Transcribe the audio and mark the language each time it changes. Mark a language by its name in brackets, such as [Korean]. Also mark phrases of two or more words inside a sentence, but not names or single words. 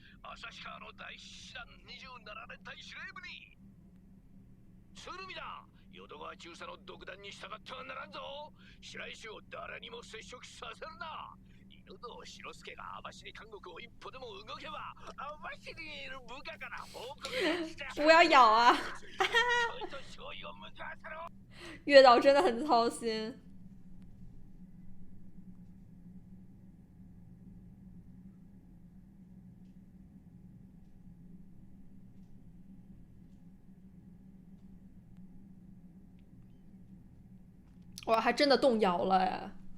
[Japanese] 旭川の第七師団27連隊司令部に。鶴見だ。淀川中佐の独断に従ってはならんぞ。白石を誰にも接触させるな。犬堂白助が網走監獄を一歩でも動けば、網走にいる部下から報告して。 [Chinese] 不要咬啊！月岛真的很操心。哇，还真的动摇了哎！